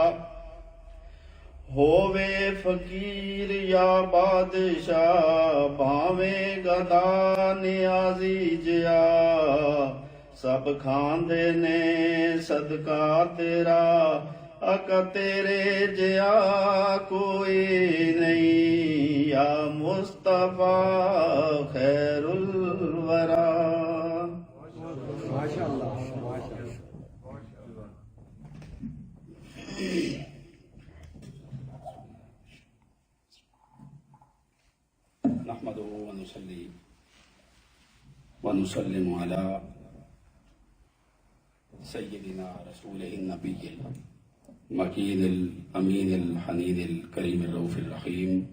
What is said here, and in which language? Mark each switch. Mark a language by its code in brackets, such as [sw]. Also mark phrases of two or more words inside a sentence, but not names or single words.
[pa] ہووے فقیر یا بادشاہ بھاویں گدا نیازی جیا سب کھاندے نے صدقہ تیرا اکا تیرے جیا کوئی نہیں یا مصطفیٰ [ar] خیر الورا نحمده ونصلي ونسلم على سيدنا رسوله النبي المكين الأمين الحنين الكريم الرؤوف الرحيم